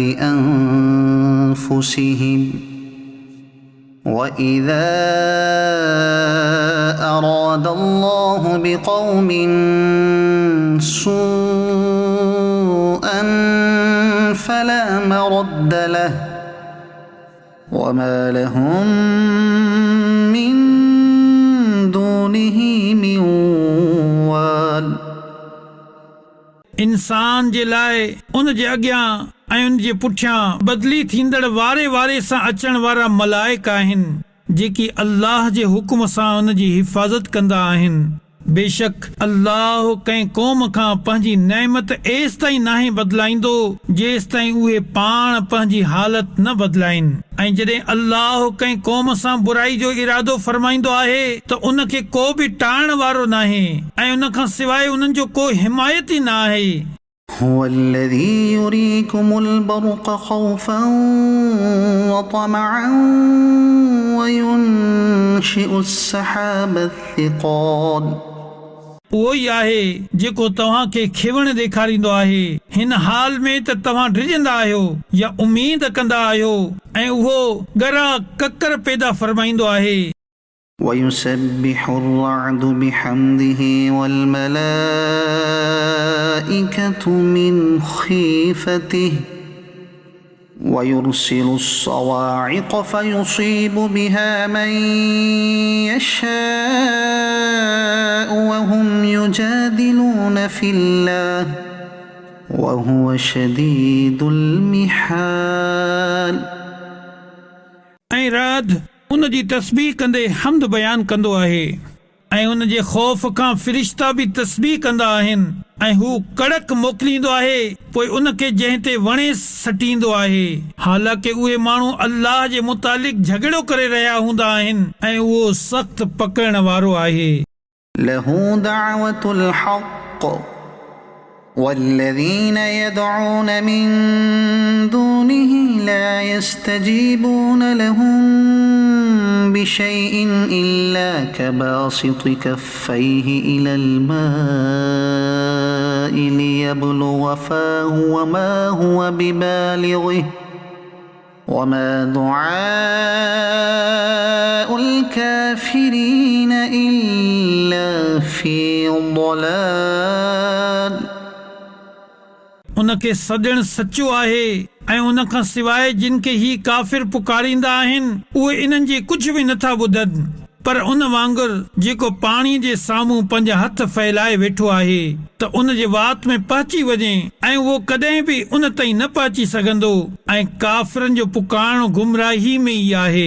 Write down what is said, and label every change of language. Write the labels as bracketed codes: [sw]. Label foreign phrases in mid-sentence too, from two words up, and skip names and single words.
[ar] بأنفسهم وإذا أراد الله بقوم سوءا فلا مرد له وما لهم من دونه من وال [sd] इंसान जे लाइ उन जे अॻियां ऐं उन जे पुठियां बदिली थींदड़ वारे वारे सां अचण वारा मलाइक आहिनि जेकी अल्लाह जे हुकुम सां उन जी हिफ़ाज़त कंदा आहिनि। बेशक अल्लाह कंहिं क़ौम खां पंहिंजी नेमत एसि ताईं नाहे बदिलाईंदो जेसि ताईं उहे पाण पंहिंजी हालत न बदिलाइनि ऐं जॾहिं अल्लाह कंहिं क़ौम सां बुराई जो इरादो फरमाईंदो आहे त उन खे को बि टाइण वारो नाहे ऐं उन खां सवाइ उन्हनि जो को हिमायती न आहे। [ar] هو الذي يريكم البرق خوفا وطمعا وينشئ السحاب الثقال [sd] उहो ई आहे जेको तव्हां खे खिवण ॾेखारींदो आहे हिन हाल में त तव्हां डिॼंदा आहियो या उमीद कंदा आहियो ऐं उहो ॻरा ककर पैदा फरमाईंदो आहे। [ar] ويسبح الرعد بحمده والملائكة من خيفته ويرسل الصواعق فيصيب بها من يشاء وهم يجادلون في الله وهو شديد المحال. [sd] ऐं रात उन जी तस्बीह कंदे हमद बयान कंदो आहे ऐं उन जे ख़ौफ़ खां फ़रिश्ता बि तस्बीह कंदा आहिनि ऐं हू कड़क मोकिलींदो आहे पोइ उन खे जंहिं ते वणे सटींदो आहे। हालांकि उहे माण्हू अल्लाह जे मुतालिक़ झगड़ो करे रहिया हूंदा आहिनि ऐं उहो सख़्त पकड़ण वारो आहे। [ar] له دعوة الحق والذين يدعون من دونه لا يستجيبون لهم بشيء إلا كباسط كفيه إلى الماء ليبلغ فاه وما هو ببالغه وما دعاء الكافرين إلا في ضلال. [sd] उनखे सॾण सचो आहे ऐं उन खां सवाइ जिन खे ही काफ़िर पुकारींदा आहिनि उहे इन्हनि जी कुझु बि नथा ॿुधनि पर उन वांगुरु जेको पाणी जे साम्हूं पंहिंजा हथ फैलाए वेठो आहे त उन जे वात में पहुची वञे ऐं उहो कॾहिं बि उन ताईं न पहुची सघंदो ऐं काफ़िरनि जो पुकारणु गुमराही में ई आहे।